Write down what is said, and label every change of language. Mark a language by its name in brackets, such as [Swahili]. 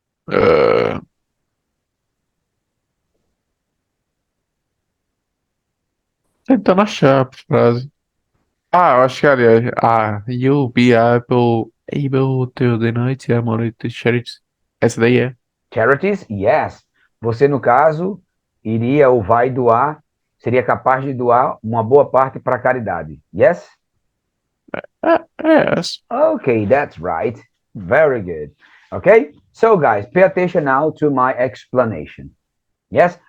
[Portuguese] Ah, tentando achar a frase. Ah, eu acho que aliás. [English] Ah, you'll be able to donate your money to charities. [Portuguese] Essa daí é. [English] Charities? Yes. [Portuguese] Você, no caso, iria ou vai doar, seria capaz de doar uma boa parte para caridade. [English] Yes? Yes. Okay, that's right. Very good. Okay, so guys, pay attention now to my explanation. Yes.